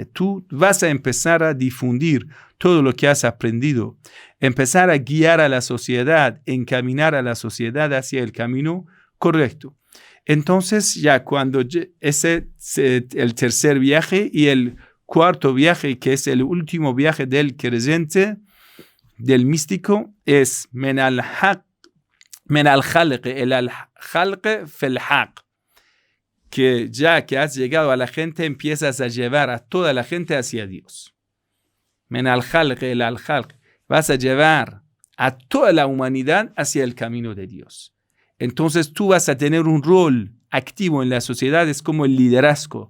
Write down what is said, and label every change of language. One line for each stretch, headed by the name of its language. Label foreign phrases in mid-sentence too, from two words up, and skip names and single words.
Spanish: Tú vas a empezar a difundir todo lo que has aprendido, empezar a guiar a la sociedad, encaminar a la sociedad hacia el camino correcto. Entonces, ya cuando ese es el tercer viaje y el cuarto viaje, que es el último viaje del creyente, del místico es
Arabic: من الخلق إلى الخلق في الحق,
Spanish: que ya que has llegado a la gente empiezas a llevar a toda la gente hacia Dios.
Arabic: من الخلق إلى الخلق,
Spanish: vas a llevar a toda la humanidad hacia el camino de Dios. Entonces tú vas a tener un rol activo en la sociedad, es como el liderazgo.